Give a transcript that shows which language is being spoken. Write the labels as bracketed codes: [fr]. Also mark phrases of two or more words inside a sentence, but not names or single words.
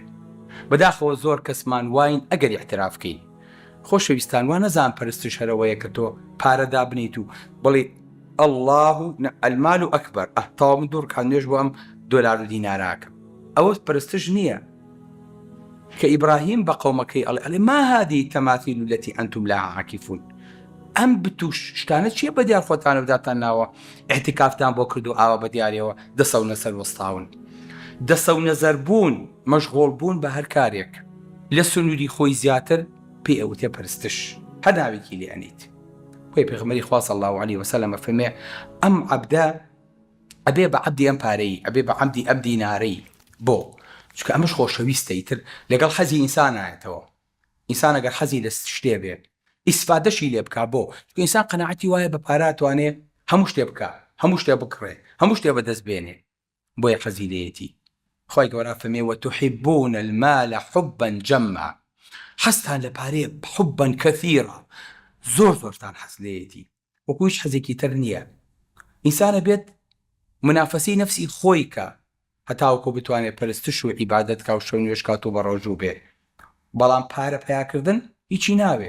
[ckb] بەداخەوە زۆر کەسمان واین ئەگەر اعترافکەی. خۆشەویستان، وا نەزان پەرستش هەرەوەیە کە تۆ پارەدا بنیت و بڵێ [ar] ئەڵڵاه المال ئەکبەر، [ckb] تەواو من دوور کات نوێژ بۆ ئەم دۆلار و دیناراکەم. ئەوە پەرستش نییە. کە ئیبراهیم بە قەومەکەی ئەڵێ [ar] ما هذه التماثيل التي أنتم لها عاكفون. [ckb] ئەم بتوش شتانە چییە بە دیار خۆتانە بداتان ناوە؟ احتیکافتان بۆ کرد و ئاوا بە دیارەوە دەسە و نەسەر وەستاون. دەسە و نەزەر بوون، مەشغوڵ بوون بە هەر کارێک لە سنووری خۆی زیاتر پێی ئەوتێ پەرستش. هەر ناوێکی لێ ئەنیت. خۆی پێغەمبەری خوا [ar] صلی الله علیه وسلم [ckb] فەرمێ ئەم عەبدە ئەبێ بە عەبدی ئەم پارەی، ئەبێ بە عەبدی ئەم دینارەی. بۆ چکە ئەمەش خۆشەویستە ئیتر لەگەڵ حەزی ئینسان نایەتەوە. ئینسان ئەگەر حەزی لە شتێ بێت ئیسفادەشی لێ بکا. بۆ چکە ئینسان قەناعەتی وایە بە پارە ئەتوانێ هەموو شتێ بکا، هەموو شتێ بکڕێ، هەموو شتێ بەدەست بێنێ. بۆیە حەزی لێیەتی. خۆی گەورە فەرمێ [ar] وتحبون المال حبا جما. [ckb] حەزتان لە پارەیە [ar] حبا کەثیرا، [ckb] زۆر زۆرتان حەز لێیەتی. وەکو هیچ حەزێکی تر نییە. ئینسانە بێت منافەسی نەفسی خۆی کە هەتاوەکو بتوانێت پەرستش و عیبادەت کا و شەو نوێژ کات و بە ڕۆژوو بێ. بەڵام پارە پیاکردن هیچی ناوێ.